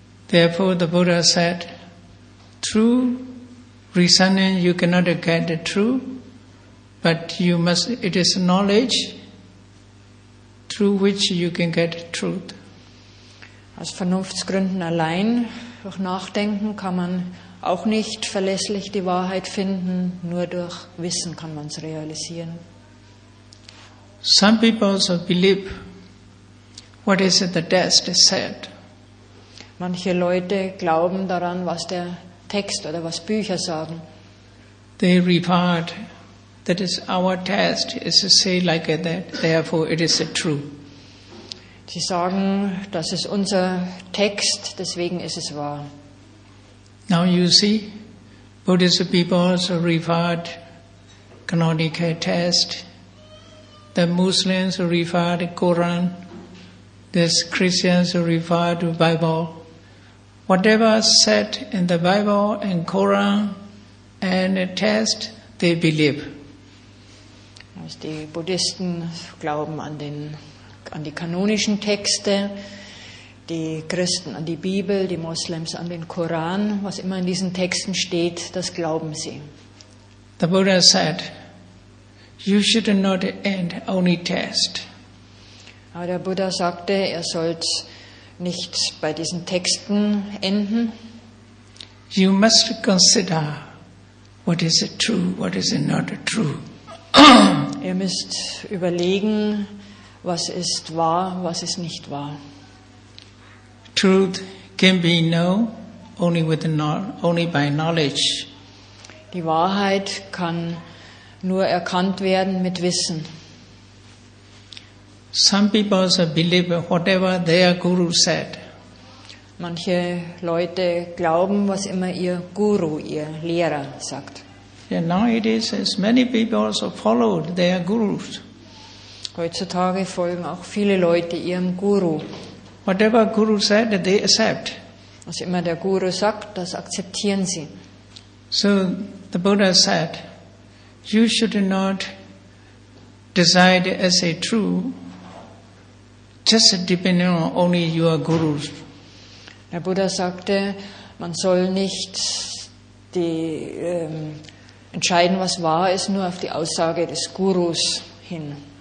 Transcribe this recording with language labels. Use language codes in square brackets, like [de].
[en] Therefore the Buddha said, through reasoning you cannot get the truth, but it is knowledge through which you can get truth. [de] Aus Vernunftsgründen allein, durch Nachdenken kann man auch nicht verlässlich die Wahrheit finden, nur durch Wissen kann man es realisieren. [en] Some people also believe what is the text said. [de] Manche Leute glauben daran, was der Text oder was Bücher sagen. [en] They regard that is our text is to say like that, therefore it is true. [de] Sie sagen, das ist unser Text, deswegen ist es wahr. [en] Now you see, Buddhist people also regard canonical text. The Muslims refer to Quran. The Christians refer to Bible. Whatever said in the Bible and Quran and the text, they believe. [de] Also die Buddhisten glauben an die kanonischen Texte, die Christen an die Bibel, die Moslems an den Koran. Was immer in diesen Texten steht, das glauben sie. [en] The Buddha said, you should not end only text. [de] Aber der Buddha sagte, er sollte nicht bei diesen Texten enden. [en] You must consider what is true, what is not true. [de] Ihr müsst überlegen, was ist wahr, was ist nicht wahr. [en] Truth can be known only by knowledge. [de] Die Wahrheit kann nur erkannt werden mit Wissen. [en] Some people also believe whatever their guru said. [de] Manche Leute glauben, was immer ihr Guru, ihr Lehrer sagt. [en] Yeah, nowadays, many people also follow their gurus. [de] Heutzutage folgen auch viele Leute ihrem Guru. [en] Whatever guru said, they accept. [de] Was immer der Guru sagt, das akzeptieren sie. [en] So the Buddha said, you should not decide as a true, just depending on only your gurus. [de] Der Buddha sagte, man soll nicht entscheiden, was wahr ist, nur auf die Aussage des Gurus hin.